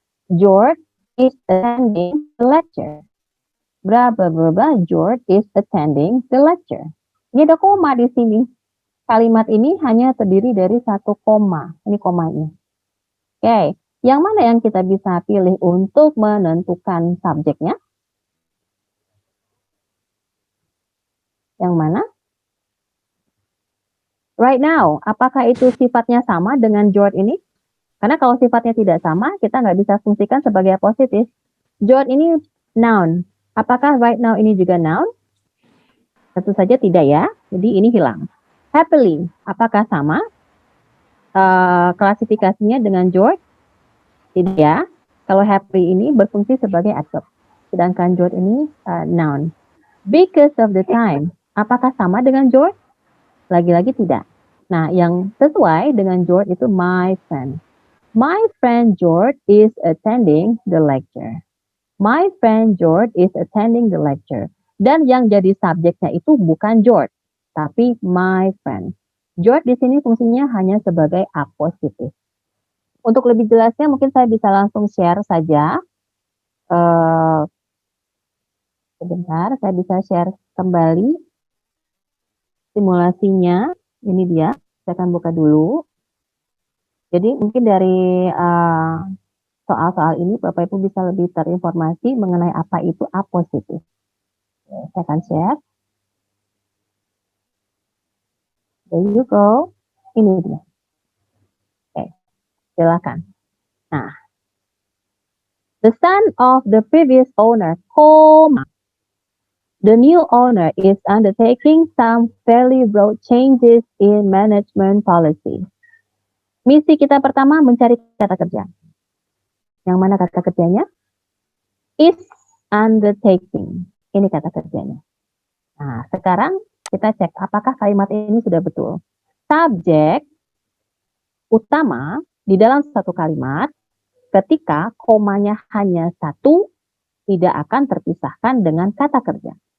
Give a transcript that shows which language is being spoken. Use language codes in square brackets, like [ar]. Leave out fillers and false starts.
[en] George is attending the lecture. Bla bla bla bla. George is attending the lecture. [id] Ini ada koma di sini. Kalimat ini hanya terdiri dari 1 koma. Ini komanya. Oke. Yang mana yang kita bisa pilih untuk menentukan subjeknya? Yang mana? Right now, apakah itu sifatnya sama dengan George ini? Karena kalau sifatnya tidak sama, kita nggak bisa fungsikan sebagai positif. George ini noun. Apakah right now ini juga noun? Tentu saja tidak ya. Jadi ini hilang. Happily, apakah sama? Klasifikasinya dengan George? Tidak ya. Kalau happy ini berfungsi sebagai adverb. Sedangkan George ini noun. [en] Because of the time, [id] apakah sama dengan George? Lagi-lagi tidak. Nah, yang sesuai dengan George itu my friend. [en] My friend George is attending the lecture. My friend George is attending the lecture. [id] Dan yang jadi subjeknya itu bukan George. tapi my friend. George di sini fungsinya hanya sebagai apositif. Untuk lebih jelasnya mungkin saya bisa langsung share saja. Sebentar, saya bisa share kembali simulasinya. Ini dia, saya akan buka dulu. Jadi mungkin dari soal-soal ini Bapak Ibu bisa lebih terinformasi mengenai apa itu apositif. Saya akan share. [en] There you go. [id] Ini dia. Oke, silakan. [en] Nah, the son of the previous owner, comma, the new owner is undertaking some fairly broad changes in management policy. [id] Misi kita pertama mencari kata kerja. Yang mana kata kerjanya? Is undertaking. Ini kata kerjanya. Nah, sekarang kita cek apakah kalimat ini sudah betul. Subjek utama di dalam satu kalimat ketika komanya hanya satu tidak akan terpisahkan dengan kata kerja.